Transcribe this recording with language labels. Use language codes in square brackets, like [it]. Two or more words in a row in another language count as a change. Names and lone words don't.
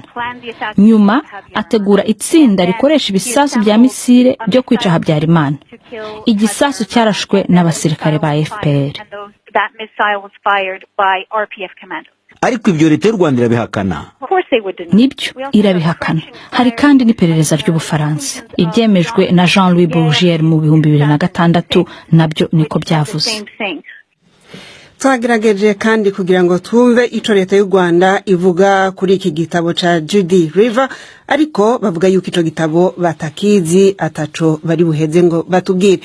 [rw] Nyuma ategura itsinda rikoresha ibisasu bya misile byo kwica Habyarimana. Igisasu cyarashwe n'abasirikare ba FPR. Ariko ibyo leta y'u Rwanda irabihakana. Nibyo, irabihakana. Hari kandi n'iperereza ry'Ubufaransa ibyemejwe na Jean-Louis Bourgier mu 2006 nabyo niko byavuze. [rn] Twagerageje kandi kugira ngo twumve ico leta y'u Rwanda ivuga kuri iki gitabo ca Judy Riva, ariko bavuga yuko ico gitabo batakizi ataco bari buheze ngo batubwire.